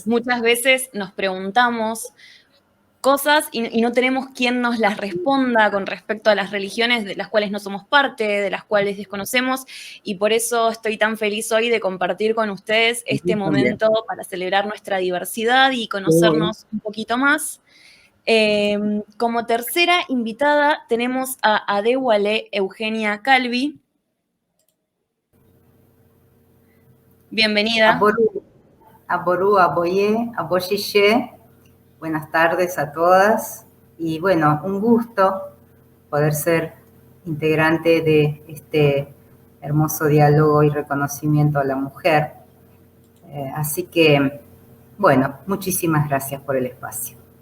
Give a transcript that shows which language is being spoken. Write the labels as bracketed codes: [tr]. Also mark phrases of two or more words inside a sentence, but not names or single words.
[es] Muchas veces nos preguntamos cosas y no tenemos quien nos las responda con respecto a las religiones de las cuales no somos parte, de las cuales desconocemos, y por eso estoy tan feliz hoy de compartir con ustedes este momento para celebrar nuestra diversidad y conocernos un poquito más. Como tercera invitada tenemos a Adewale Eugenia Calvi. Bienvenida. [yo] Aború, aboyé, aboyiye. [es] Buenas tardes a todas. Y bueno, un gusto poder ser integrante de este hermoso diálogo y reconocimiento a la mujer. Así que, bueno, muchísimas gracias por el espacio.